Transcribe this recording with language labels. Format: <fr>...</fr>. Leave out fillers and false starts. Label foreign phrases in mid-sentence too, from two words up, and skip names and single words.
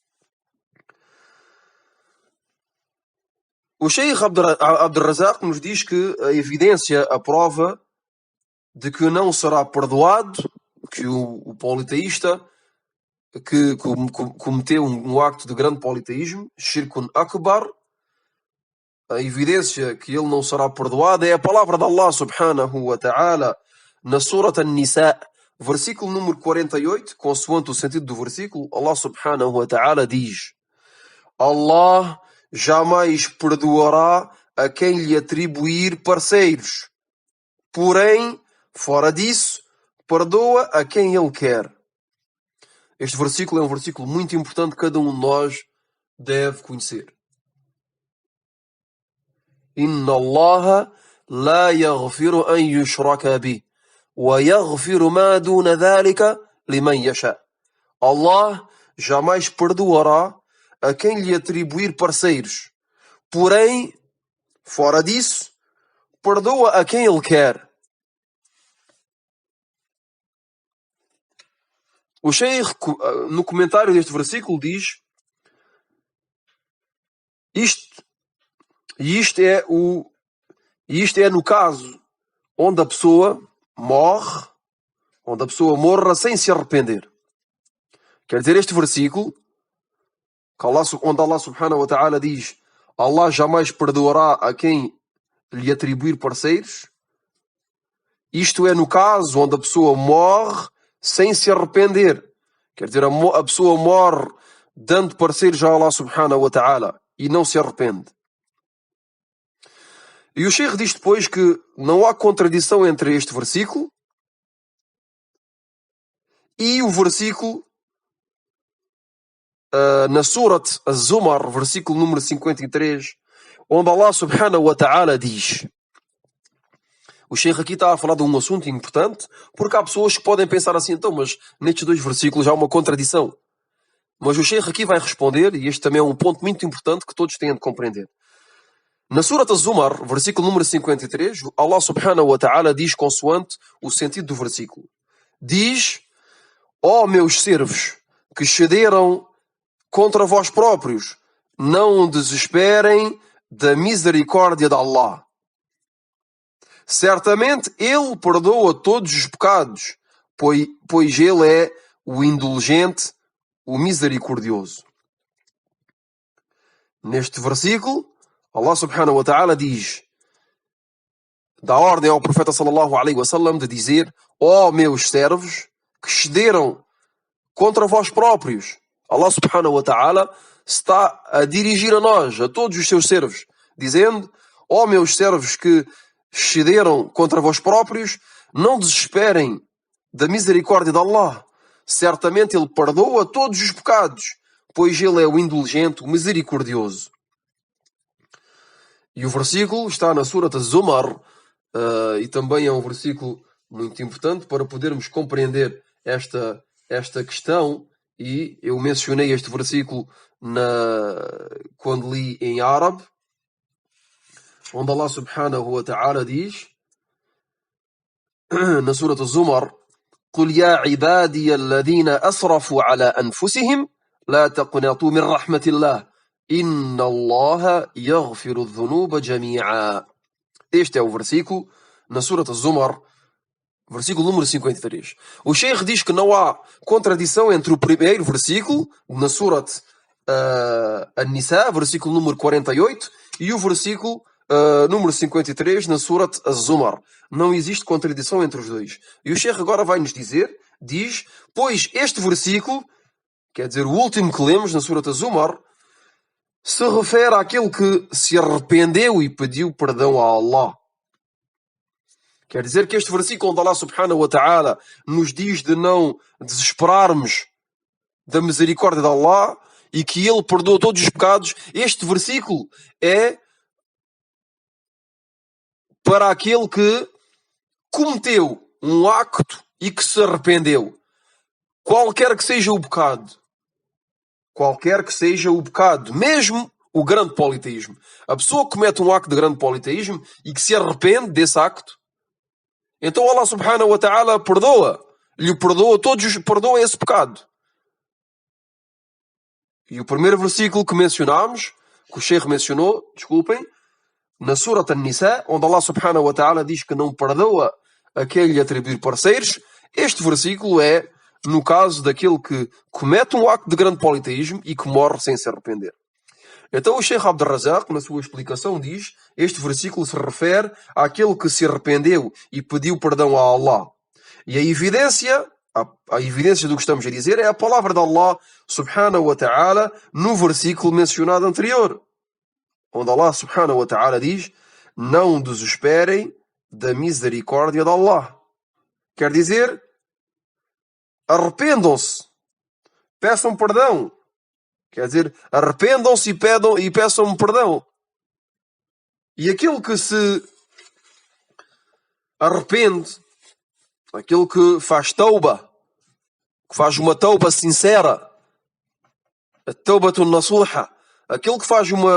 <pt>O Sheikh Abdul Razak nos diz que a evidência, a prova de que não será perdoado, que o politeísta que cometeu um acto de grande politeísmo,</pt> <ar>شرك أكبر,</ar> <pt>a evidência que ele não será perdoado é a palavra de Allah</pt> <ar>سبحانه وتعالى</ar> <pt>na Surat An-Nisa, versículo número 48, consoante o sentido do versículo. Allah</pt> <ar>سبحانه وتعالى</ar> <pt>diz: Allah jamais perdoará a quem lhe atribuir parceiros, porém, fora disso, perdoa a quem ele quer. Este versículo é um versículo muito importante que cada um de nós deve conhecer.</pt> <ar>إن الله لا يغفر أن يشرك به ويغفر ما دون ذلك لمن يشاء.</ar> <pt>Allah jamais perdoará a quem lhe atribuir parceiros, porém, fora disso, perdoa a quem ele quer. O Sheikh, no comentário deste versículo, diz: isto é no caso onde a pessoa morre, morra sem se arrepender. Quer dizer, este versículo, onde Allah</pt> <ar>سبحانه وتعالى</ar> <pt>diz: Allah jamais perdoará a quem lhe atribuir parceiros, isto é no caso onde a pessoa morre sem se arrepender. Quer dizer, a pessoa morre dando parceiros a Allah</pt> <ar>سبحانه وتعالى</ar> <pt>e não se arrepende. E o Sheikh diz depois que não há contradição entre este versículo e o versículo na Surat Az-Zumar, versículo número 53, onde Allah</pt> <ar>سبحانه وتعالى</ar> <pt>diz. O Sheikh aqui está a falar de um assunto importante, porque há pessoas que podem pensar assim: então, mas nestes dois versículos há uma contradição. Mas o Sheikh aqui vai responder, e este também é um ponto muito importante que todos têm de compreender. Na Surat Az-Zumar, versículo número 53, Allah</pt> <ar>سبحانه وتعالى</ar> <pt>diz consoante o sentido do versículo. Diz: ó meus servos, que cederam contra vós próprios, não desesperem da misericórdia de Allah. Certamente Ele perdoa todos os pecados, pois Ele é o indulgente, o misericordioso. Neste versículo, Allah</pt> <ar>سبحانه وتعالى</ar> <pt>dá ordem ao profeta</pt> <ar>صلى الله عليه وسلم</ar> <pt>de dizer: ó meus servos que cederam contra vós próprios. Allah</pt> <ar>سبحانه وتعالى</ar> <pt>está a dirigir a nós, a todos os seus servos, dizendo: ó meus servos que cederam contra vós próprios, não desesperem da misericórdia de Allah. Certamente Ele perdoa todos os pecados, pois Ele é o indulgente, o misericordioso. E o versículo está na Surat Az-Zumar, e também é um versículo muito importante para podermos compreender esta questão. E eu mencionei este versículo quando li em árabe, onde Allah</pt> <ar>سبحانه وتعالى</ar> <pt>diz, na Surat Az-Zumar:</pt> <ar>قل يا عبادي الذين أسرفوا على أنفسهم لا تقنطوا من رحمة الله إن الله يغفر الذنوب جميعا.</ar> <pt>Este é o versículo na Surat Az-Zumar, versículo número 53. O Sheikh diz que não há contradição entre o primeiro versículo, na Surat An-Nisa, versículo número 48, e o versículo número 53, na Surat Az-Zumar. Não existe contradição entre os dois. E o Sheikh agora vai nos diz, pois este versículo, quer dizer, o último que lemos na Surat Az-Zumar, se refere àquele que se arrependeu e pediu perdão a Allah. Quer dizer que este versículo onde Allah</pt> <ar>سبحانه وتعالى</ar> <pt>nos diz de não desesperarmos da misericórdia de Allah e que Ele perdoa todos os pecados, este versículo é para aquele que cometeu um acto e que se arrependeu. Qualquer que seja o pecado. Qualquer que seja o pecado. Mesmo o grande politeísmo. A pessoa que comete um acto de grande politeísmo e que se arrepende desse acto, então Allah</pt> <ar>سبحانه وتعالى</ar> <pt>perdoa esse pecado. E o primeiro versículo que mencionámos, que o Sheikh mencionou, na Surat An-Nisa, onde Allah</pt> <ar>سبحانه وتعالى</ar> <pt>diz que não perdoa a quem lhe atribuir parceiros, este versículo é no caso daquele que comete um acto de grande politeísmo e que morre sem se arrepender. Então o Sheikh Abdul Razak, na sua explicação, diz: este versículo se refere àquele que se arrependeu e pediu perdão a Allah. E a evidência do que estamos a dizer é a palavra de Allah</pt> <ar>سبحانه وتعالى</ar> <pt>no versículo mencionado anterior, onde Allah</pt> <ar>سبحانه وتعالى</ar> <pt>diz: não desesperem da misericórdia de Allah. Quer dizer, arrependam-se, peçam perdão. Quer dizer, arrependam-se e peçam perdão. E aquele que se arrepende, aquele que faz tauba, que faz uma tauba sincera, a</pt> <ar>توبة نصوحا,</ar> <pt>aquele que faz</pt>